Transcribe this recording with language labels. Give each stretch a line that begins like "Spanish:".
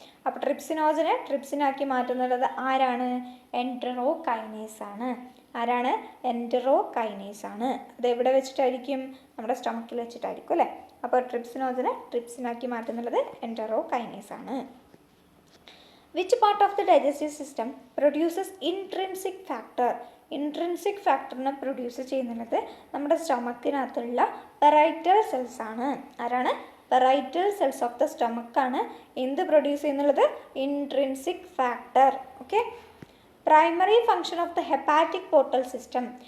Malayalam: അപ്പോൾ ട്രിപ്സിനോജനെ ട്രിപ്സിനാക്കി മാറ്റുന്നത് ആരാണ്? എൻറ്ററോകൈനേസ് ആണ്. ആരാണ്? എൻറ്ററോകൈനേസ് ആണ്. അത് എവിടെ വെച്ചിട്ടായിരിക്കും? നമ്മുടെ സ്റ്റൊമക്കിൽ വെച്ചിട്ടായിരിക്കും അല്ലേ? അപ്പോൾ ട്രിപ്സിനോജനെ ട്രിപ്സിനാക്കി മാറ്റുന്നത് എൻറ്ററോകൈനേസ് ആണ്.
English: Which part of the digestive system produces intrinsic factor?
Malayalam: Intrinsic ഫാക്ടറിനെ produce ചെയ്യുന്നത് നമ്മുടെ സ്റ്റൊമക്കിനകത്തുള്ള പെറൈറ്റൽ സെൽസ് ആണ്. ആരാണ്? പെറൈറ്റൽ സെൽസ് ഓഫ് ദ സ്റ്റൊമക്കാണ് എന്ത് produce ചെയ്യുന്നുള്ളത്? Intrinsic factor. Okay,
English: Primary function of the hepatic portal system.